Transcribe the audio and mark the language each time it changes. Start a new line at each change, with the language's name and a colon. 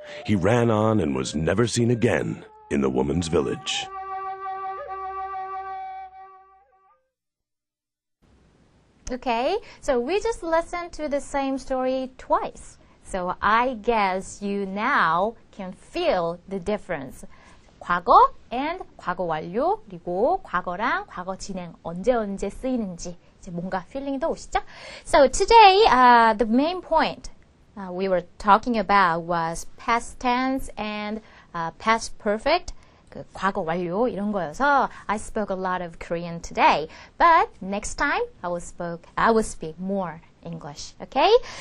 English: He ran on and was never seen again in the woman's village. Okay, so we just listened to the same story twice. So I guess you now can feel the difference.
Korean: 과거 and 과거 완료, 그리고 과거랑 과거 진행 언제 쓰이는지 이제 뭔가 feeling도 오시죠?
English: So today, the main point we were talking about was past tense and past perfect.
Korean: 그 과거 완료 이런 거여서
English: I spoke a lot of Korean today. But next time I will speak more English. Okay?